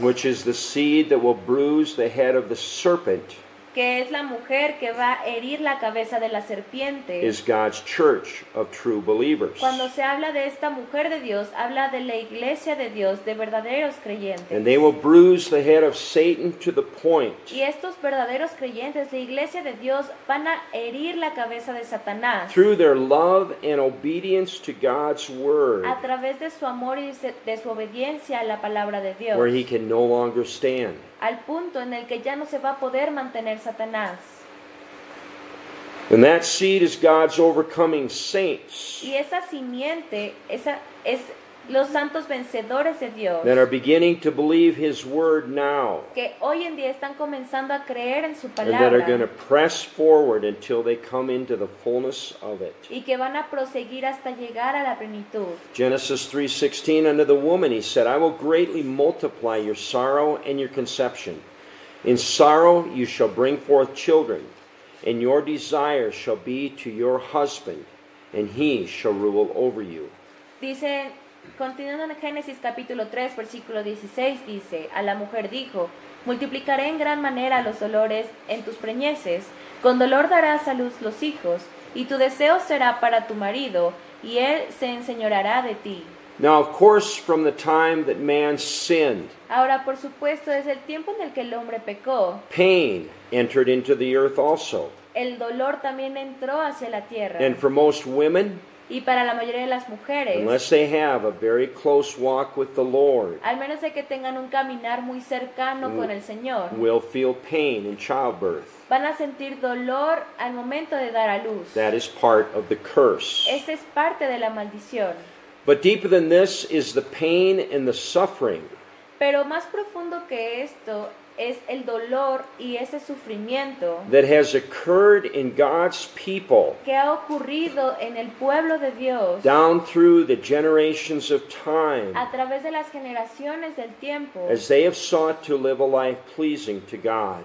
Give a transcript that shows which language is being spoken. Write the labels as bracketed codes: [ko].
[en] which is the seed that will bruise the head of the serpent, [es] que es la mujer que va a herir la cabeza de la serpiente. [en] is God's church of true believers. [es] Cuando se habla de esta mujer de Dios, habla de la iglesia de Dios, de verdaderos creyentes. [en] And they will bruise the head of Satan to the point [es] Y estos verdaderos creyentes, la iglesia de Dios, van a herir la cabeza de Satanás [en] through their love and obedience to God's word, [es] a través de su amor y de su obediencia a la palabra de Dios, [en] where he can no longer stand. [es] al punto en el que ya no se va a poder mantener Satanás. [en] And that seed is God's overcoming saints [es] Y esa simiente, esa es los santos vencedores de Dios, [en] that are beginning to believe his word now, [es] que hoy en día están comenzando a creer en su [en] and that are going to [es] palabra [en] press forward until they come into the fullness of it. [es] y que van a proseguir hasta llegar a la plenitud. [en] Genesis 3:16, unto the woman he said, I will greatly multiply your sorrow and your conception. In sorrow you shall bring forth children, and your desire shall be to your husband, and he shall rule over you. [es] Dice, continuando en Génesis capítulo 3, versículo 16, dice, a la mujer dijo, multiplicaré en gran manera los dolores en tus preñeces, con dolor darás a luz los hijos, y tu deseo será para tu marido, y él se enseñoreará de ti. [en] Now, of course, from the time that man sinned, [es] Ahora, por supuesto, desde el tiempo en el que el hombre pecó, [en] pain entered into the earth also. [es] el dolor también entró hacia la tierra. [en] And for most women, [es] Y para la mayoría de las mujeres, [en] unless they have a very close walk with the Lord, [es] al menos de que tengan un caminar muy cercano con el Señor, [en] will feel pain in childbirth. [es] van a sentir dolor al momento de dar a luz. [en] That is part of the curse. [es] Esa es parte de la maldición. [en] But deeper than this is the pain and the suffering [es] Pero más profundo que esto es el dolor y ese sufrimiento [en] that has occurred in God's people [es] que ha ocurrido en el pueblo de Dios [en] down through the generations of time [es] a través de las generaciones del tiempo, [en] as they have sought to live a life pleasing to God.